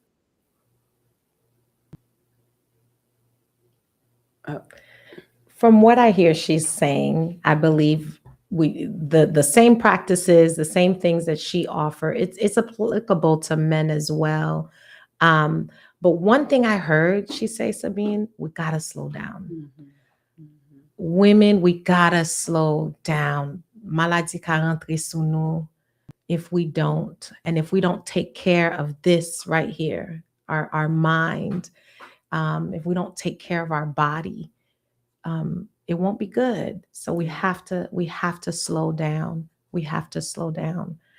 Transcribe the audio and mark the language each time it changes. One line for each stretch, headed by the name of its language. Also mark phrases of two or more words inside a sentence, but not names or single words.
English: From what I hear she's saying, I believe the same practices, the same things that she offer, it's applicable to men as well. Um, but one thing I heard she say, Sabine, we gotta slow down. Mhm. Mhm. Women, we gotta slow down.
Haitian Creole: Maladie ka rentre sou nou
English: if we don't, and if we don't take care of this right here, our mind, if we don't take care of our body, it won't be good. So we have to slow down. We have to slow down.